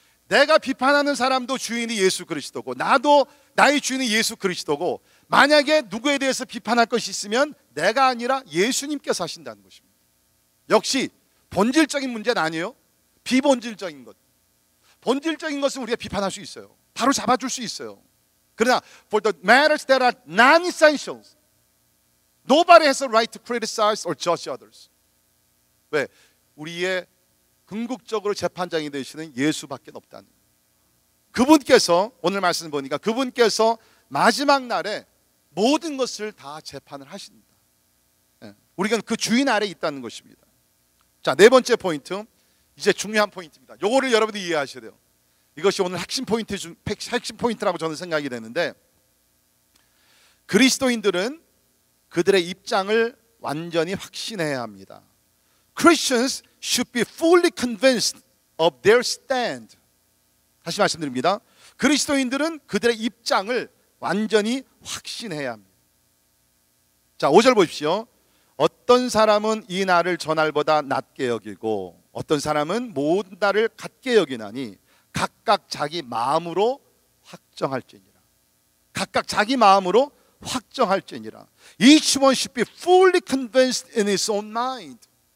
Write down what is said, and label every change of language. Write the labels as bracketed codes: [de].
[ko] 내가 비판하는 사람도 주인이 예수 그리스도고 나도 나의 주인이 예수 그리스도고 만약에 누구에 대해서 비판할 것이 있으면 내가 아니라 예수님께서 하신다는 것입니다. 역시 본질적인 문제는 아니에요. 비본질적인 것. 본질적인 것은 우리가 비판할 수 있어요. 바로 잡아줄 수 있어요. 그러나 [en] for the matters that are non-essentials, nobody has a right to criticize or judge others. [ko] 왜? 우리의 궁극적으로 재판장이 되시는 예수밖에 없다는 거예요. 그분께서 오늘 말씀 보니까 그분께서 마지막 날에 모든 것을 다 재판을 하신다. 우리가 그 주인 아래 있다는 것입니다. 자, 네 번째 포인트, 이제 중요한 포인트입니다. 요거를 여러분들이 이해하셔야 돼요. 이것이 오늘 핵심 포인트라고 저는 생각이 되는데 그리스도인들은 그들의 입장을 완전히 확신해야 합니다. [en] Christians should be fully convinced of their stand. [ko] 다시 말씀드립니다. 그리스도인들은 그들의 입장을 완전히 확신해야 합니다. 자, 5절 보십시오. 어떤 사람은 이 날을 저날보다 낮게 여기고 어떤 사람은 모든 날을 같게 여기나니 각각 자기 마음으로 확정할지니라. 각각 자기 마음으로 확정할지니라. [en] Each one should be fully convinced in his own mind.